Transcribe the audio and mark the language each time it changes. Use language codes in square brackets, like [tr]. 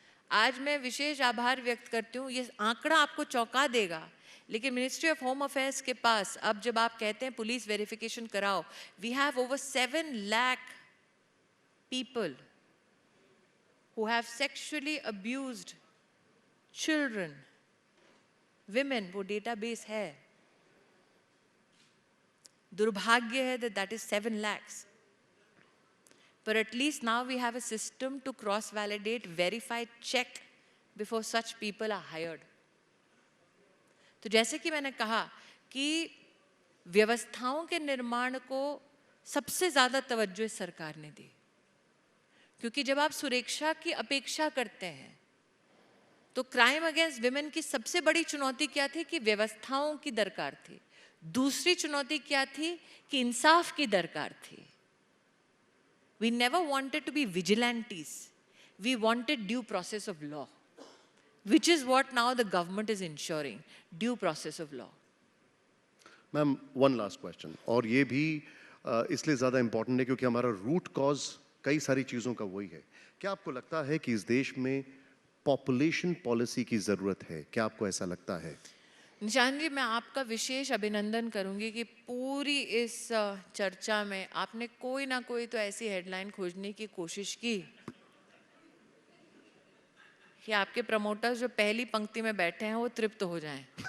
[hi] आज मैं विशेष आभार व्यक्त करती हूँ, ये आंकड़ा आपको चौंका देगा, लेकिन मिनिस्ट्री ऑफ होम अफेयर्स के पास अब जब आप कहते हैं पुलिस वेरिफिकेशन कराओ, [en] we have over 7 lakh people who have sexually abused children, women, [hi] वो डेटाबेस है। दुर्भाग्य है [en] that is 7 lakhs. But at least now we have a system to cross-validate, verify, check before such people are hired. [hi] तो जैसे कि मैंने कहा कि व्यवस्थाओं के निर्माण को सबसे ज़्यादा तवज्जो सरकार ने दी, क्योंकि जब आप सुरक्षा की अपेक्षा करते हैं तो क्राइम अगेंस्ट विमेन की सबसे बड़ी चुनौती क्या थी कि व्यवस्थाओं की दरकार थी। दूसरी चुनौती क्या थी कि इंसाफ की दरकार थी। [en] We never wanted to be vigilantes. We wanted due process of law, which is what now the government is ensuring, due process of law. Ma'am one last question, [hi] और ये भी इसलिए ज़्यादा इम्पोर्टेंट है क्योंकि हमारा रूट कॉज कई सारी चीज़ों का वही है। क्या आपको लगता है कि इस देश में पॉपुलेशन पॉलिसी की ज़रूरत है? क्या आपको ऐसा लगता है? निशान जी, मैं आपका विशेष अभिनंदन करूंगी कि पूरी इस चर्चा में आपने कोई ना कोई तो ऐसी हेडलाइन खोजने की कोशिश की कि आपके प्रमोटर्स जो पहली पंक्ति में बैठे हैं वो तृप्त हो जाएं।